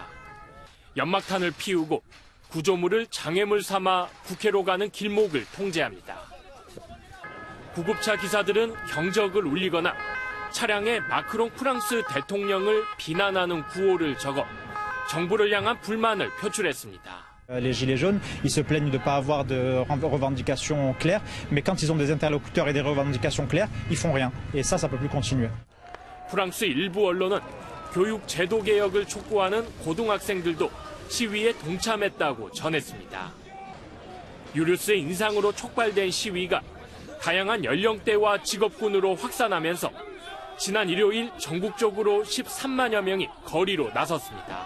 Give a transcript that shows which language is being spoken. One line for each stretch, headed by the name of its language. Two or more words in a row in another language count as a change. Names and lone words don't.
Korean: 연막탄을 피우고 구조물을 장애물 삼아 국회로 가는 길목을 통제합니다. 구급차 기사들은 경적을 울리거나 차량에 마크롱 프랑스 대통령을 비난하는 구호를 적어 정부를 향한 불만을 표출했습니다.
French: Les gilets jaunes, ils se plaignent de ne pas avoir de revendications claires, mais quand ils ont des interlocuteurs et des revendications claires, ils font rien. Et ça peut plus continuer.
Korean: 프랑스 일부 언론은 교육 제도 개혁을 촉구하는 고등학생들도 시위에 동참했다고 전했습니다. 유류세 인상으로 촉발된 시위가 다양한 연령대와 직업군으로 확산하면서 지난 일요일 전국적으로 13만여 명이 거리로 나섰습니다.